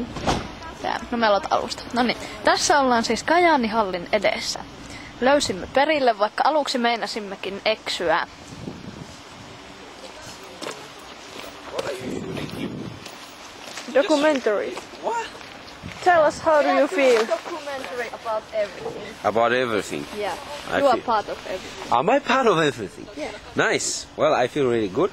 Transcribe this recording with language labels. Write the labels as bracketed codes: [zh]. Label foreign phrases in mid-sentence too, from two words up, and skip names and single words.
[fi] No me aloitan alusta. No niin, tässä ollaan siis Kajaani-hallin edessä. Löysimme perille, vaikka aluksi meinasimmekin eksyä. [en] Documentary. What? Tell us how do you feel? Documentary about everything. About everything. Yeah, I you are feel- part of everything. Am I part of everything? Yeah. Nice. Well, I feel really good.